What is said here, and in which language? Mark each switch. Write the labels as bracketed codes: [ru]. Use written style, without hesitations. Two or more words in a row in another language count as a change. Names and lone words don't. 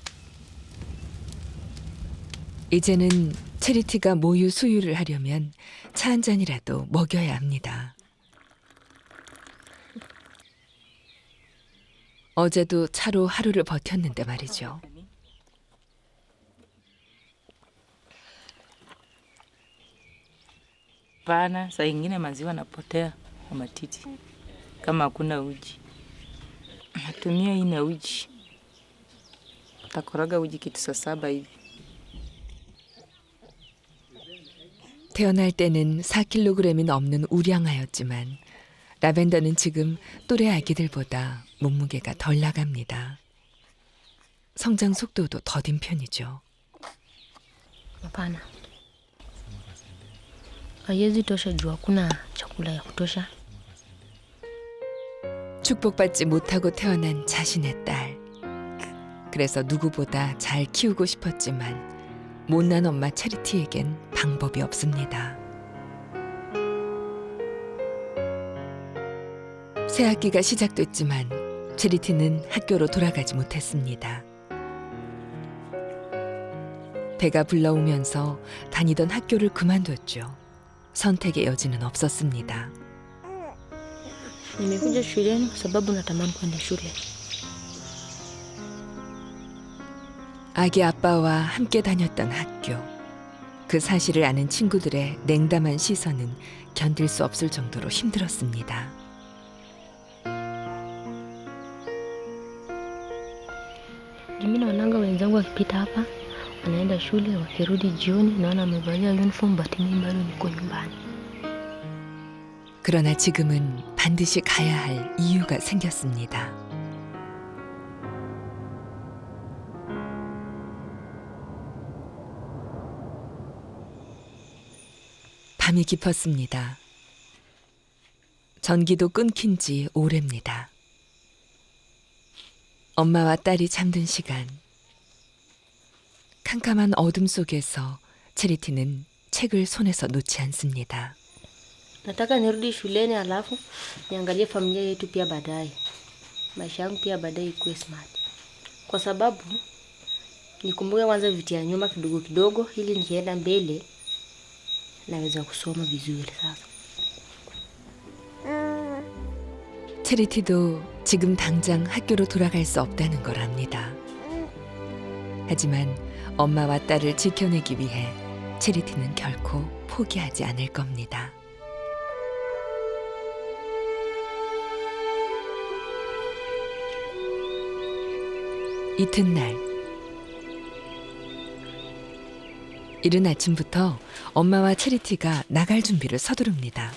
[ko] 이제는 체리티가 모유 수유를 하려면 차 한 잔이라도 먹여야 합니다. 어제도 차로 하루를 버텼는데 말이죠. [sw] Pana, saa ingine maziwa napotea kwa matiti kama hakuna uji. Natumia hii na uji. Takoroga uji kitu saa 7 hivi. [ko] 태어날 때는 4kg이 넘는 우량아였지만 라벤더는 지금 또래 아기들보다 몸무게가 덜 나갑니다. 성장 속도도 더딘 편이죠. [sw] Hapana. Haiwezi tosha juu hakuna chakula ya kutosha. [ko] 축복받지 못하고 태어난 자신의 딸. 그래서 누구보다 잘 키우고 싶었지만 못난 엄마 체리티에겐 방법이 없습니다. 새 학기가 시작됐지만 체리티는 학교로 돌아가지 못했습니다. 배가 불러오면서 다니던 학교를 그만뒀죠. 선택의 여지는 없었습니다. [sw] Nimekuja shuleni kwa sababu natamani kwenda shule. [ko] 아기 아빠와 함께 다녔던 학교. 그 사실을 아는 친구들의 냉담한 시선은 견딜 수 없을 정도로 힘들었습니다. [sw] Mimi naonanga wenzangu wakipita hapa wanaenda shule, wakirudi jioni naona wamevalia uniform, but mimi bado niko nyumbani. [ko] 그러나 지금은 반드시 가야 할 이유가 생겼습니다. 밤이 깊었습니다. 전기도 끊긴 지 오래입니다. 엄마와 딸이 잠든 시간. 캄캄한 어둠 속에서 체리티는 책을 손에서 놓지 않습니다. [sw] Nataka nirudi shuleni alafu niangalie familia yetu pia baadaye. Maisha yangu pia baadaye ikuwe smart. Kwa sababu nikumbuke kwanza vitu ya nyuma kidogo kidogo ili nikienda mbele naweza kusoma vizuri sasa. [ko] 체리티도 지금 당장 학교로 돌아갈 수 없다는 걸 압니다. 하지만 엄마와 딸을 지켜내기 위해 체리티는 결코 포기하지 않을 겁니다. 이튿날 이른 아침부터 엄마와 체리티가 나갈 준비를 서두릅니다.